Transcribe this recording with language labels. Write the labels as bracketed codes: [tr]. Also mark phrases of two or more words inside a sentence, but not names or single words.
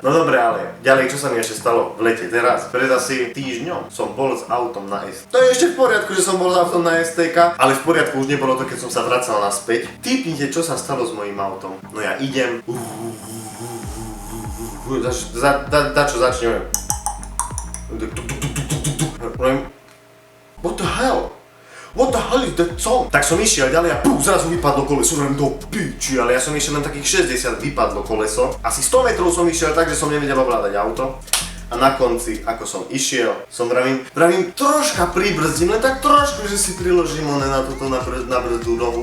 [sk] No dobre, ale ďalej, čo sa mi ešte stalo v lete teraz? Pred asi týždňom som bol s autom na ST. To je ešte v poriadku, že som bol s autom na STK, ale v poriadku už nebolo to, keď som sa vracal naspäť. Tipnite, čo sa stalo s mojím autom. No ja idem. Čo začne? [en] What the hell? What the hell is that song? [sk] Tak som išiel ďalej a zrazu vypadlo koleso, vrem do piči, ale ja som išiel len takých 60, vypadlo koleso. Asi 100 metrov som išiel, takže som nevedel ovládať auto. A na konci, ako som išiel, som vravím, troška pribrzdím, len tak trošku, že si priložím na brzdu nohu.